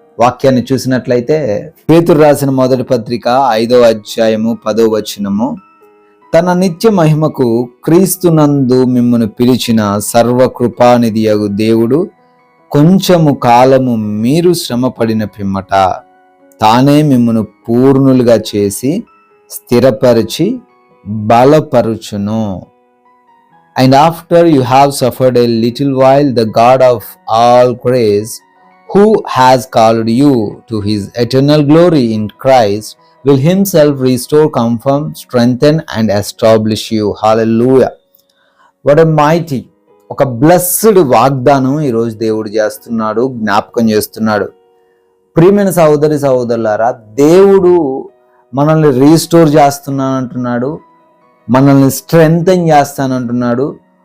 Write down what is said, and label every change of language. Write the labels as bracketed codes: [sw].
[te] వాక్యాన్ని చూసినట్లయితే పేతురు రాసిన మొదటి పత్రిక 5వ అధ్యాయము 10వ వచనము, తన నిత్య మహిమకు క్రీస్తునందు మిమ్మును పిలిచిన సర్వకృపానిధియగు దేవుడు కొంచెము కాలము మీరు శ్రమపడిన పిమ్మట తానే మిమ్మును పూర్ణులుగా చేసి స్థిరపరిచి బలపరుచును. [en] And after you have suffered a little while, the God of all grace, who has called you to his eternal glory in Christ, will himself restore, confirm, strengthen and establish you. Hallelujah. What a mighty, [te] ఒక blessed వాగ్దానం ఈరోజు దేవుడు చేస్తున్నాడు, జ్ఞాపకం చేస్తున్నాడు. ప్రియమైన సహోదరి సహోదరులారా, దేవుడు మనల్ని రీస్టోర్ చేస్తున్నానంటున్నాడు, మనల్ని స్ట్రెంగ్తెన్ చేస్తానంటున్నాడు.